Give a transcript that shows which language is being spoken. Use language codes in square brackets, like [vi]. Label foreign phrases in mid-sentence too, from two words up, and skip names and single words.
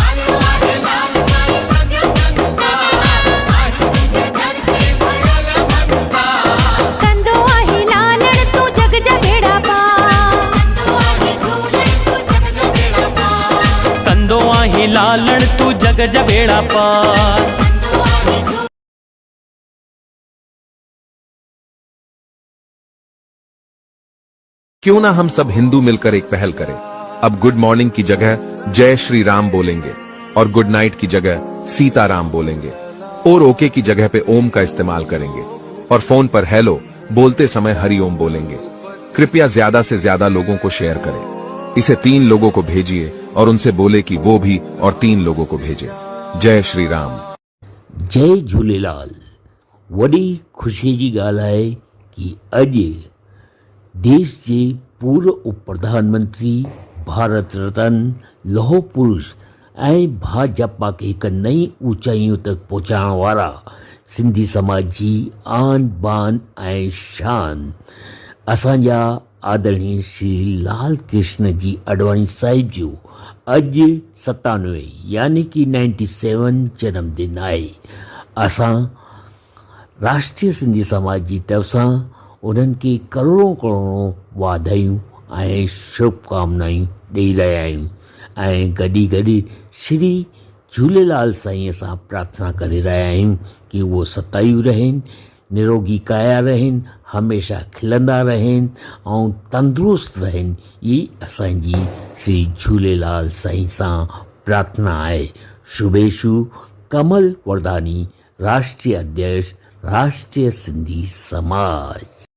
[sd] कंदो आहे लालण तू जग जबेड़ा पार। कंदो आहे लालण तू जग जबेड़ा पार। [hi] क्यों ना हम सब हिंदू मिलकर एक पहल करें। अब [en] good morning [hi] की जगह जय श्री राम बोलेंगे और [en] good night [hi] की जगह सीताराम बोलेंगे और ओके की जगह पे ओम का इस्तेमाल करेंगे और फोन पर हेलो बोलते समय हरि ओम बोलेंगे। कृपया ज्यादा से ज्यादा लोगों को शेयर करें। इसे 3 लोगों को भेजिए और उनसे बोले कि वो भी और 3 लोगों को भेजे। जय श्री राम। [sd] जय झूलेलाल। वॾी ख़ुशीअ जी ॻाल्हि आहे कि अॼु देश जे पूर्व उप प्रधानमंत्री भारत रत्न लौह पुरुष ऐं भाजपा खे हिकु नई ऊचाइयूं तक पहुचाइण वारा सिंधी समाज जी आन बान ऐं शान असांजा आदरणीय श्री लाल कृष्ण जी अडवाणी साहिब जो अॼु 97 यानी कि 97 जन्मदिन आहे। असां राष्ट्रीय सिंधी समाज जी तरफ़ सां उन्हनि खे करोड़ों करोड़ों वाधायूं ऐं शुभकामनायूं ॾेई रहिया आहियूं ऐं गॾी गॾु श्री झूलेलाल साईं सां प्रार्थना करे रहिया आहियूं कि उहो सतायूं रहनि, निरोगी काया रहनि, हमेशह खिलंदा रहनि ऐं तंदुरुस्त रहनि। ई असांजी श्री झूलेलाल साईं सां प्रार्थना आहे। शुभेशु कमल वरदानी, राष्ट्रीय अध्यक्ष राष्ट्रीय सिंधी समाज।